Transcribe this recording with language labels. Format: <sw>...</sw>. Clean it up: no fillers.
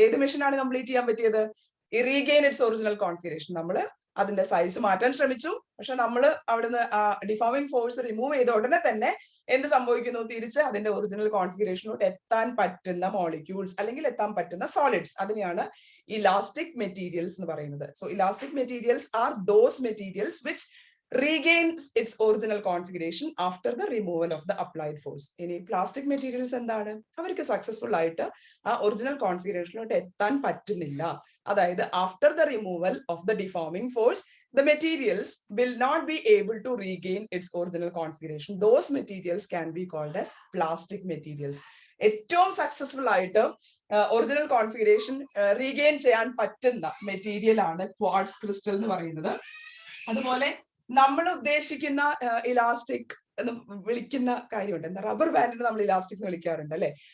<ml>ഏത് മിഷനാണ് കംപ്ലീറ്റ് ചെയ്യാൻ പറ്റിയത്?</ml> <en>Regain its original configuration.</en> <ml>നമ്മൾ അതിന്റെ സൈസ് മാറ്റാൻ ശ്രമിച്ചു, പക്ഷെ നമ്മൾ അവിടുന്ന് ഡിഫോമിംഗ് ഫോഴ്സ് റിമൂവ് ചെയ്ത ഉടനെ തന്നെ എന്ത് സംഭവിക്കുന്നു? തിരിച്ച് അതിന്റെ ഒറിജിനൽ കോൺഫിഗറേഷനിലോട്ട് എത്താൻ പറ്റുന്ന മോളിക്യൂൾസ് അല്ലെങ്കിൽ എത്താൻ പറ്റുന്ന സോളിഡ്സ്, അതിനെയാണ് ഇലാസ്റ്റിക് മെറ്റീരിയൽസ് എന്ന് പറയുന്നത്.</ml> <en>So elastic materials are those materials which regains its original configuration after the removal of the applied force.</en> <ml>ഇനി പ്ലാസ്റ്റിക് മെറ്റീരിയൽസ് എന്താണ്? അവർക്ക് സക്സസ്ഫുൾ ആയിട്ട് ആ ഒറിജിനൽ കോൺഫിഗറേഷനിലോട്ട് എത്താൻ പറ്റുന്നില്ല. അതായത്</ml> <en>After the removal of the deforming force the materials will not be able to regain its original configuration. Those materials can be called as plastic materials.</en> <ml>ഏറ്റവും successful ആയിട്ട് original configuration regain ചെയ്യാൻ പറ്റുന്ന material ആണ് quartz crystal എന്ന് പറയുന്നത്. അതുപോലെ നമ്മൾ ഉദ്ദേശിക്കുന്ന ഇലാസ്റ്റിക് എന്ന് വിളിക്കുന്ന കാര്യമുണ്ട്, എന്താ, റബ്ബർ ബാൻഡിന് നമ്മൾ ഇലാസ്റ്റിക് എന്ന് വിളിക്കാറുണ്ട്, അല്ലെ?</ml>